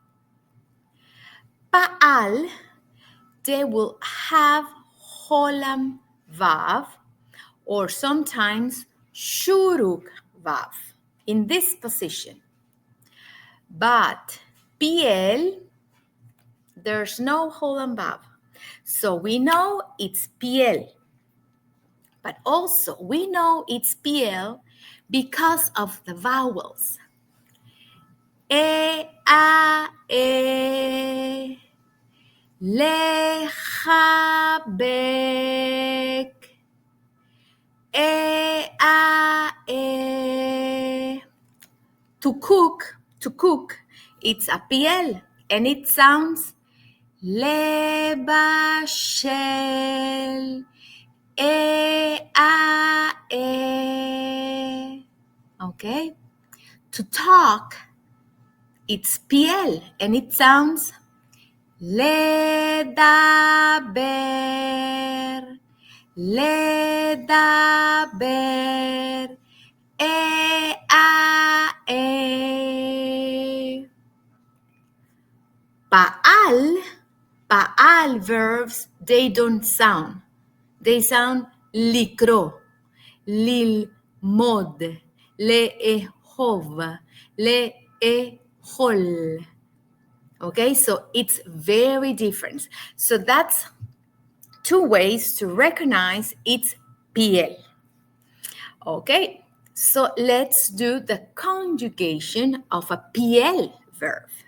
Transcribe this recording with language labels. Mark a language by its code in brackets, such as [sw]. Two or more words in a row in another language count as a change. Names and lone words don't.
[en] Pa'al, they will have [he] חולם וו, [en] or sometimes [he] שורוק וו [en] in this position. But piel, there's no [he] חולם וו. [en] So we know it's piel. But also we know it's piel because of the vowels. E, a, e, lechabek, e, a, e. To cook, it's a piel, and it sounds lebashel, e, a, e. Okay? To talk, it's piel, and it sounds [he] לדבר, לדבר, e, a, e. [en] Pa'al verbs, they don't sound. They sound [he] לקרוא, ללמוד, לאהוב, לאכול. [en] Okay, so it's very different. So that's 2 ways to recognize it's piel. Okay, So let's do the conjugation of a PL verb.